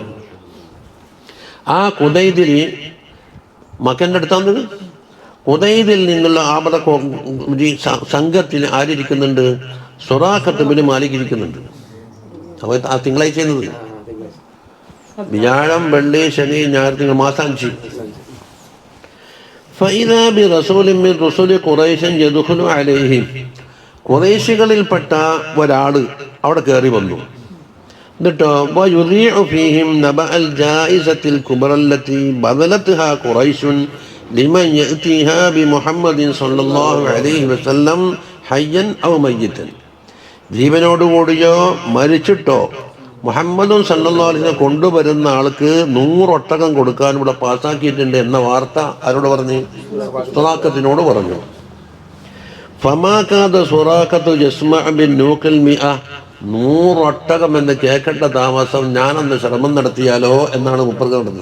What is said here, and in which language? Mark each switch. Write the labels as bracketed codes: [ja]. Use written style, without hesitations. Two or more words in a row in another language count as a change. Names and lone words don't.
[ml] ആ ഖുദൈദിൽ, മക്കൻ്റെ അടുത്താന്നത്, ഖുദൈദിൽ നിന്നുള്ള ആപത സംഘത്തിൽ ആരിയ്ക്കുന്നുണ്ട്? സുറാഖത്ത് ബിൻ മാലിക് ഇരിക്കുന്നുണ്ട്. അപ്പോൾ ആ തിങ്കളാഴ്ച ചെയ്യുന്നത് വ്യാഴം, വെള്ളി, ശനി, ഞായർ, തിങ്കൾ, മാസം 5. [ar] فإذا برسول من رسل قريش يدخل عليهم, [ml] ഖുറൈശികളിൽപ്പെട്ട ഒരാൾ അവിടെ കയറി വന്നു. [ar] എന്നിട്ടോ ويذيع فيهم نبأ الجائزة الكبرى التي بذلتها قريش لمن يأتيها بمحمد صلى الله عليه وسلم حيا أو ميتا. [ml] ജീവനോടുകൂടിയോ മരിച്ചിട്ടോ മുഹമ്മദും [ar] صلى الله عليه وسلم [ml] കൊണ്ടുവരുന്ന ആൾക്ക് 100 ഒട്ടകം കൊടുക്കാൻ ഇവിടെ പാസ്സാക്കിയിട്ടുണ്ട് എന്ന വാർത്ത ആരോട് പറഞ്ഞു? സുറാഖത്തിനോട് പറഞ്ഞു. [ar] فما كاد سراقة يسمع بالنوق المئة, [ml] 100 ഒട്ടകം എന്ന് കേൾക്കേണ്ട താമസം ഞാനൊന്ന് ശ്രമം നടത്തിയാലോ എന്നാണ് മുപ്പർക്ക് നടന്നത്.